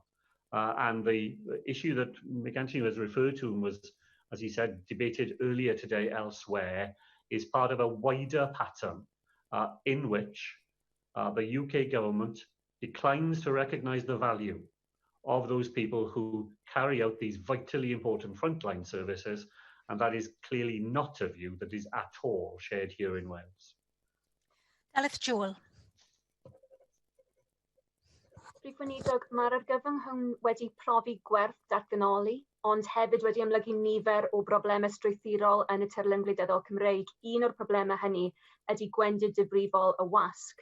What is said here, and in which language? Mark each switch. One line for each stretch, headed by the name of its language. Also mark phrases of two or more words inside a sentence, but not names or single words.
English: And the issue that Mick Anthony was referred to and was, as he said, debated earlier today elsewhere, is part of a wider pattern in which the UK government declines to recognise the value of those people who carry out these vitally important frontline services, and that is clearly not a view that is at all shared here in Wales. Elith Joel.
Welsh: Prif Weinidog, mae'r argyfwng hwn wedi profi gwerth datganoli, ond hefyd wedi ymlygu nifer o broblemau strwythurol yn y tirlun gwleidyddol Cymreig. Un o'r broblemau hynny ydy gwendid difrifol y wasg.